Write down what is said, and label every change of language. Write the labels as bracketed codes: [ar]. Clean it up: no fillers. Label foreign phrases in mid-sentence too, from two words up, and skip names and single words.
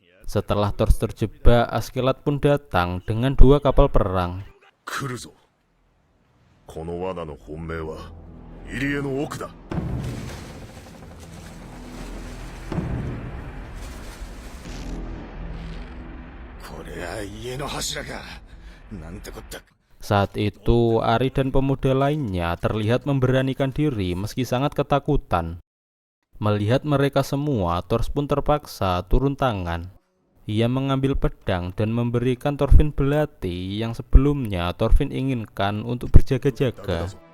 [id] Setelah Thor terjebak, Askeladd pun datang dengan 2 kapal perang. [ja] 来るぞ。この罠の本命は入り江の奥だ。これは家の柱か。なんてこった。 [id] Saat itu, Ari dan pemuda lainnya terlihat memberanikan diri meski sangat ketakutan. Melihat mereka semua, Thor pun terpaksa turun tangan. Ia mengambil pedang dan memberikan Thorfinn belati yang sebelumnya Thorfinn inginkan untuk berjaga-jaga.